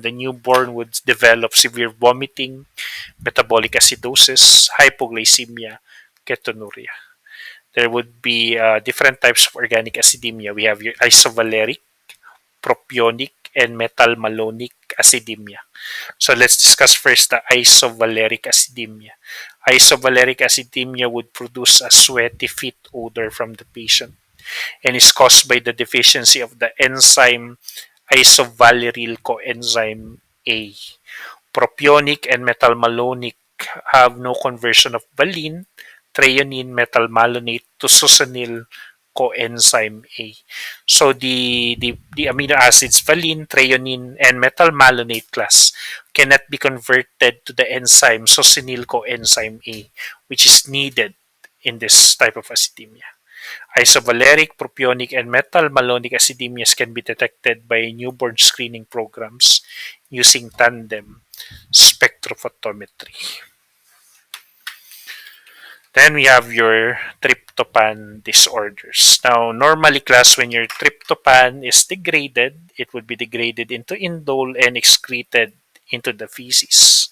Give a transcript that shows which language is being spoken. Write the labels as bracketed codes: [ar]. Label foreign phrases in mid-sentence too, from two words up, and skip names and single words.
[en] The newborn would develop severe vomiting, metabolic acidosis, hypoglycemia, ketonuria. There would be different types of organic acidemia. We have your isovaleric, propionic, and methylmalonic acidemia. So let's discuss first the isovaleric acidemia. Isovaleric acidemia would produce a sweaty feet odor from the patient and is caused by the deficiency of the enzyme isovaleryl coenzyme A. Propionic and methylmalonic have no conversion of valine, threonine methylmalonate to succinyl coenzyme A. So the amino acids valine, threonine, and methylmalonate class cannot be converted to the enzyme succinyl coenzyme A, which is needed in this type of acidemia. Isovaleric, propionic, and methylmalonic acidemias can be detected by newborn screening programs using tandem spectrophotometry. Then we have your tryptophan disorders. Now, normally, class, when your tryptophan is degraded, it would be degraded into indole and excreted into the feces.